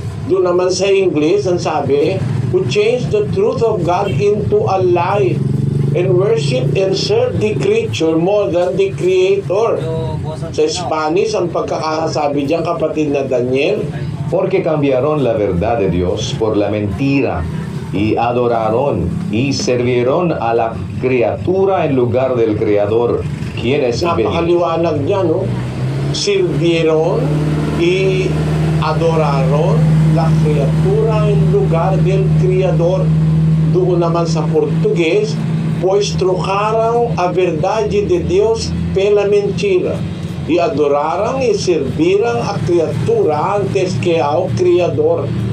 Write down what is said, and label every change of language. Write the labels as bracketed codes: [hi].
[tl] Doon naman sa English, ang sabi, [en] who changed the truth of God into a lie and worship and serve the creature more than the Creator. [tl] Sa Spanish, ang pagkakasabi diyan, kapatid na Daniel, [es] Porque cambiaron la verdad de Dios por la mentira y adoraron y sirvieron a la criatura en lugar del Creador, quien es bendito. [tl] napakaliwanag niya, no? [es] Sirvieron y adoraron la criatura en lugar del Creador. [tl] Doon naman sa Portugues, [pt] pois trocaram a verdade de Deus pela mentira e adoraram e serviram a criatura antes que ao Criador.